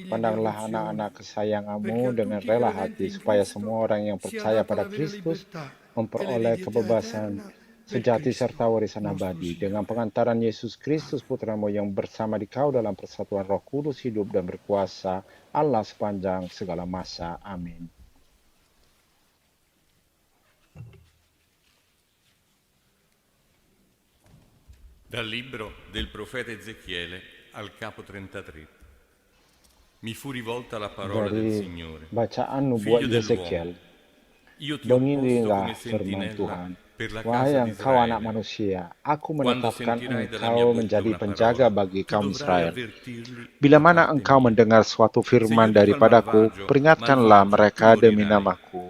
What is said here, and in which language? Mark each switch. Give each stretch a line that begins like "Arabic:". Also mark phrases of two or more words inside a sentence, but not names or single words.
Indonesian: Pandanglah anak-anak kesayangan-Mu dengan rela hati, supaya semua orang yang percaya pada Kristus memperoleh kebebasan sejati serta warisan abadi. Dengan pengantaran Yesus Kristus Putra-Mu yang bersama Dikau dalam persatuan Roh Kudus hidup dan berkuasa Allah sepanjang segala masa. Amin.
Italian: Dal libro del profeta Ezechiele al capo 33. Mi fu rivolta la parola del
Indonesian: Dari
Italian: Signore.
Indonesian: bacaan nubuat Ezekiel. Beginilah firman Tuhan. Wahai engkau anak manusia, aku menetapkan engkau menjadi penjaga bagi kaum Israel. Bila mana engkau mendengar suatu firman daripadaku, peringatkanlah mereka demi namaku.